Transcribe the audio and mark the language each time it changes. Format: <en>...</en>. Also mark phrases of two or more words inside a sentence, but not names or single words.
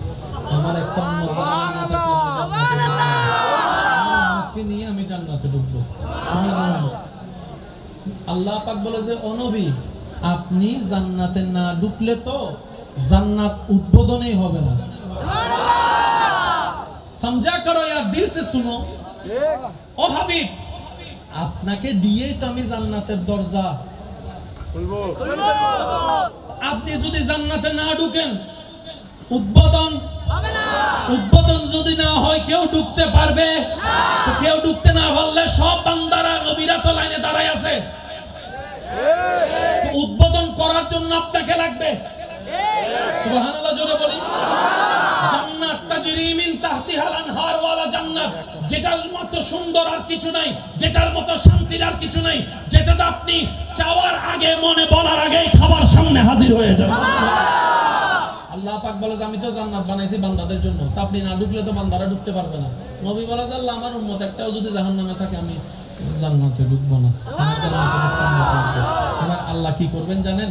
<bn>আমার একটা উম্মত আমাকে নিয়ে আমি জান্নাতে ঢুকবো। আল্লাহ পাক বলে যে ও নবী, আপনি জান্নাতে না ঢুকলে তো জান্নাত উদ্বোধনই হবে না।</bn> <hi>समझा करो यार, दिल से सुनो।</hi> <bn>ও হাবিব, আপনাকে দিয়েই তো আমি জান্নাতের দরজা খুলবো। আপনি যদি জান্নাতে না ঢুকেন উদ্বোধন হবে না। উদ্বোধন যদি না হয় কেউ ঢুকতে পারবে না। তো কেউ ঢুকতে না পারলে সব বান্দারা নবীরা তো লাইনে দাঁড়ায় আছে। উদ্বোধন করার জন্য আপনাকে লাগবে। সুবহানাল্লাহ জোরে বলি। জান্নাত</bn> <ar>تجري من تحتها الأنهار</ar> <bn>ওয়ালা জান্নাত, যে যেটার মতো সুন্দর আর কিছু নাই, যেটার মতো শান্তির আর কিছু নাই, যেটা আপনি চাওয়ার আগে মনে বলার আগেই খাবার সামনে হাজির হয়ে যাবে। আল্লাহ পাক বলে যে আমি তো জান্নাত বানাইছি বান্দাদের জন্য, তা আপনি না ঢুকলে তো বান্দারা ঢুকতে পারবে না। নবী বলে যে আল্লাহ আমার উম্মত একটাও যদি জাহান্নামে থাকে আমি জান্নাতে ঢুকবো না, এবার আল্লাহ কি করবেন জানেন?</bn>